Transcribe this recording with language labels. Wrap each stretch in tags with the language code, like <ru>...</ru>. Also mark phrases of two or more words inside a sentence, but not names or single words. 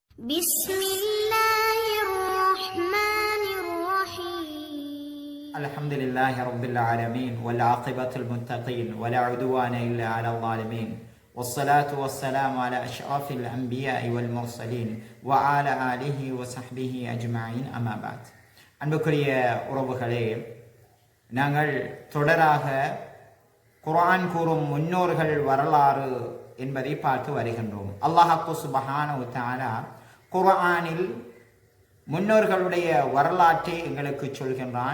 <ar>بسم الله الرحمن الرحيم الحمد لله رب العالمين والعاقبة المتقين ولا عدوان إلا على الظالمين والصلاة والسلام على أشرف الأنبياء والمرسلين وعلى آله وصحبه أجمعين أما بعد</ar> <ta>அன்புக்குரிய உறவுகளே, நாங்கள் தொடராக குர்ஆன் கூறும் முன்னோர்கள் வரலாறு என்பதை பார்த்து வருகின்றோம்.</ta> <ar>الله سبحانه وتعالى</ar> <ta>குர்ஆனில் முன்னோர்களுடைய வரலாற்றை எங்களுக்கு சொல்கின்றான்.</ta>